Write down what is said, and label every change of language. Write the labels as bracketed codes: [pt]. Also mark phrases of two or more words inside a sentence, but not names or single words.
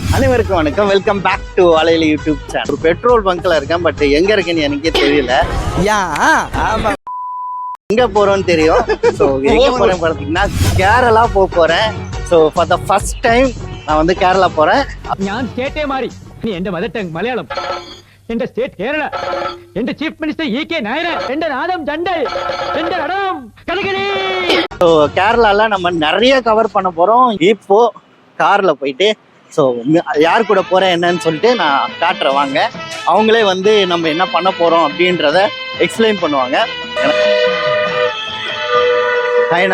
[ta] அனைவருக்கும் வணக்கம். [en] welcome back to [ta] வாழையில [en] YouTube channel. [ta] ஒரு பெட்ரோல் பங்க்ல இருக்கேன், பட் எங்க இருக்கேன்னு எனக்கே தெரியல. ஆமா, எங்க போறோம்னு தெரியும். ஸோ எங்க போறேன் பார்த்தீங்கன்னா கேரளா போறேன். [en] so for the first time [ta] நான் வந்து கேரளா போறேன். [ml] ഞാൻ സ്റ്റേറ്റേ മാറി ഇനി എന്റെ [en] mother tongue [ml] മലയാളം. എന്റെ സ്റ്റേറ്റ് കേരള. എന്റെ [en] chief minister [ml] ഇ.കെ. നായർ. എന്റെ നാദം ജണ്ടൽ. എന്റെ നടനം കഥകളി. [ta] ஸோ கேரளால நம்ம நிறைய கவர் பண்ண போறோம். இப்போ கார்ல போயிட்டு ஸோ யார் கூட போறேன் என்னன்னு சொல்லிட்டு நான் காட்டுறேன் வாங்க. அவங்களே வந்து நம்ம என்ன பண்ண போறோம் அப்படின்றத எக்ஸ்பிளைன் பண்ணுவாங்க. ஹாய்ண்ணா.